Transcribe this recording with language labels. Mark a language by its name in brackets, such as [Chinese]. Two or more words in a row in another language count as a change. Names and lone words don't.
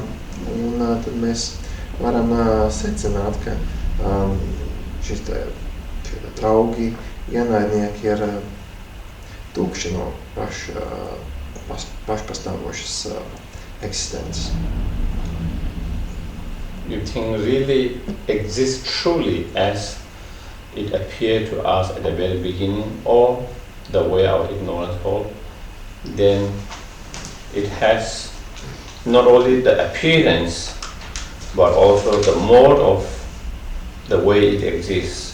[Latvian] Un tad mēs varam secināt, ka šie draugi, ienaidnieki ir tukši no pašpastāvošas eksistences. [English] You think really exists truly as it appeared to us at the very beginning, or the way our ignorance holds, then it has not only the appearance, but also the mode of the way it exists.